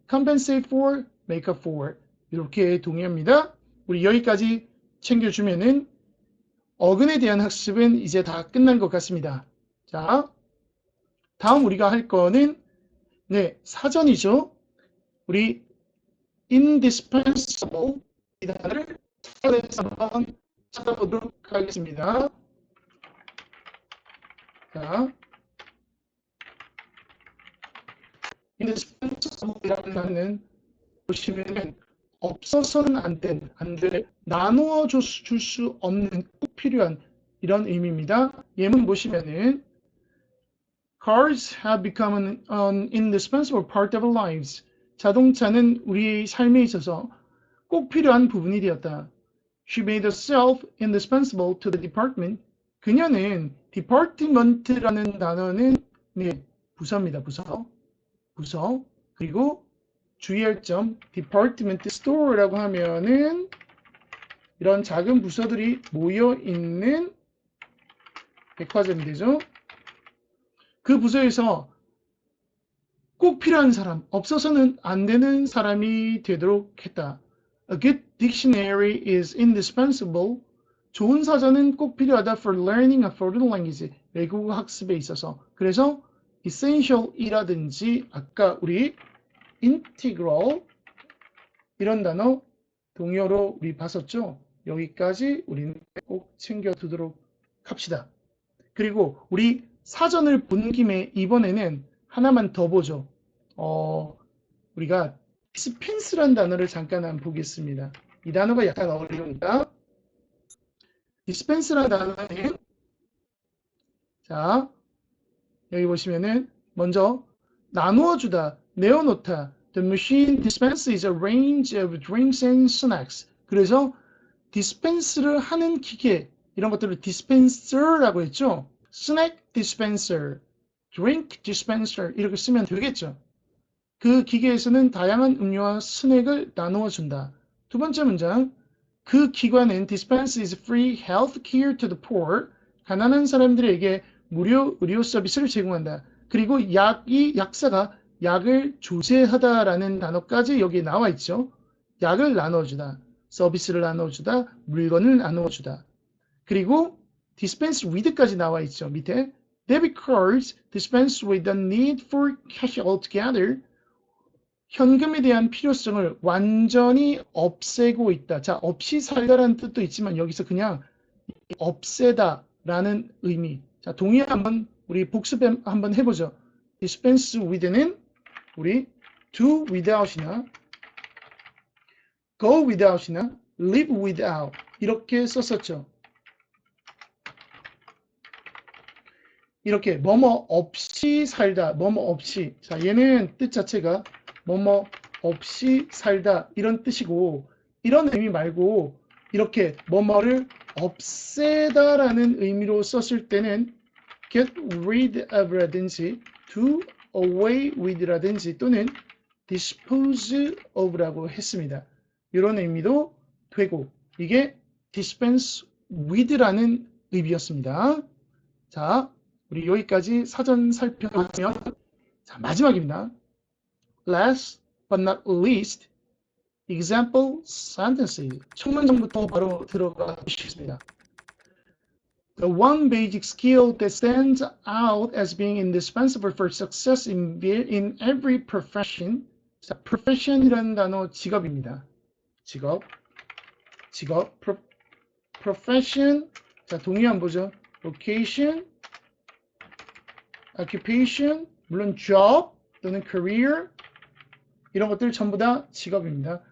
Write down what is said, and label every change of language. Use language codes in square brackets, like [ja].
[en] compensate for, make up for [ko] 이렇게 동의어입니다. 우리 여기까지 챙겨주면은 어근에 대한 학습은 이제 다 끝난 것 같습니다. 자, 다음 우리가 할 거는 사전이죠. 우리 indispensable 이 단어를 사전에서 한번 찾아보도록 하겠습니다. 자, indispensable이라는 단어는 보시면은 없어서는 안 될, 나누어 줄 수 없는 꼭 필요한 이런 의미입니다. 예문 보시면은 [en] Cars have become an indispensable part of our lives. [ko] 자동차는 우리의 삶에 있어서 꼭 필요한 부분이 되었다. [en] She made herself indispensable to the department. [ko] 그녀는 department라는 단어는 부서입니다. 부서. 그리고 주의할 점, department store라고 하면은 이런 작은 부서들이 모여 있는 백화점이 되죠. 그 부서에서 꼭 필요한 사람, 없어서는 안 되는 사람이 되도록 했다. [en] A good dictionary is indispensable. [ko] 좋은 사전은 꼭 필요하다 [en] for learning a foreign language. [ko] 외국어 학습에 있어서. 그래서 essential이라든지 아까 우리 integral 이런 단어 동의어로 우리 봤었죠. 여기까지 우리는 꼭 챙겨두도록 합시다. 그리고 우리 사전을 본 김에 이번에는 하나만 더 보죠. 우리가 dispense란 단어를 잠깐 한번 보겠습니다. 이 단어가 약간 어려우니까 dispense란 단어는 자 여기 보시면은 먼저 나누어 주다, 내어놓다. [en] The machine dispenses a range of drinks and snacks. [ko] 그래서 dispense를 하는 기계 이런 것들을 dispenser라고 했죠. [en] snack dispenser, drink dispenser [ko] 이렇게 쓰면 되겠죠. 그 기계에서는 다양한 음료와 스낵을 나누어 준다. 두 번째 문장. 그 기관은 [en] dispenses free health care to the poor. [ko] 가난한 사람들에게 무료 의료 서비스를 제공한다. 그리고 약사가 약을 조제하다라는 단어까지 여기에 나와 있죠. 약을 나눠주다, 서비스를 나눠주다, 물건을 나눠주다. 그리고 dispense with까지 나와 있죠. 밑에 [en] debit cards dispense with the need for cash altogether. [ko] 현금에 대한 필요성을 완전히 없애고 있다. 자, 없이 살다라는 뜻도 있지만 여기서 그냥 없애다라는 의미. 자, 동의 한번 우리 복습 한번 해보죠. [en] dispense with는 [ko] 우리 [en] do without이나 go without이나 live without [ko] 이렇게 썼었죠. 이렇게 뭐뭐 없이 살다, 뭐뭐 없이. 자, 얘는 뜻 자체가 뭐뭐 없이 살다 이런 뜻이고, 이런 의미 말고 이렇게 뭐뭐를 없애다라는 의미로 썼을 때는 get rid of라든지 do away with라든지 또는 dispose of라고 했습니다. 이런 의미도 되고, 이게 dispense with라는 의미였습니다. 자, 우리 여기까지 사전 살펴보면, 자, 마지막입니다. [en] Last but not least, example sentences. [ko] 첫 문장부터 바로 들어가 보시겠습니다. [en] The one basic skill that stands out as being indispensable for success in every profession. [ko] 자, profession이라는 단어 직업입니다. 직업, profession, 자 동의 한번 보죠. vocation, occupation, 물론 job 또는 career 이런 것들 전부 다 직업입니다.